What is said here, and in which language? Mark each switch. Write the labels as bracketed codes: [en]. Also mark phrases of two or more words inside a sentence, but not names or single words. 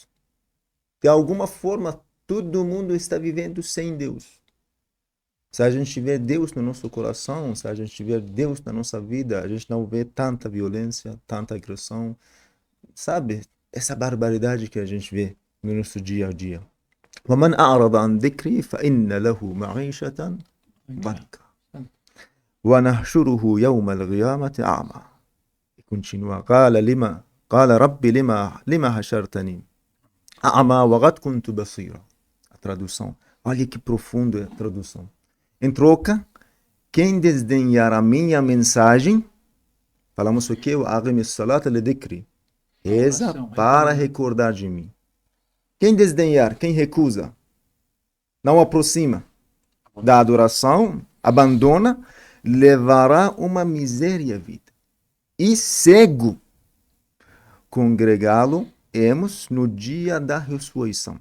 [pt] De alguma forma, todo mundo está vivendo sem Deus. Se a gente tiver Deus no nosso coração, se a gente tiver Deus na nossa vida, a gente não vê tanta violência, tanta agressão, sabe? Essa barbaridade que a gente vê no nosso dia a dia. [ar] وَمَنْ أَعْرَضَ عَنْ ذِكْرِي فَإِنَّ لَهُ مَعِيشَةً ضَنْكًا وَنَحْشُرُهُ يَوْمَ الْقِيَامَةِ أَعْمَى. [pt] E continua. [ar] قال رب لما حشرتني أعمى وقد كنت بصيرا. [pt] A tradução. Olha que profunda a tradução. Em troca, quem desdenhar a minha mensagem, falamos o que? [ar] وأقم الصلاة لذكري. [pt] Reza Oração, para recordar. recordar de mim. Quem desdenhar, quem recusa, não aproxima da adoração, abandona, levará uma miséria à vida. E cego, congregá-lo-emos no dia da ressurreição.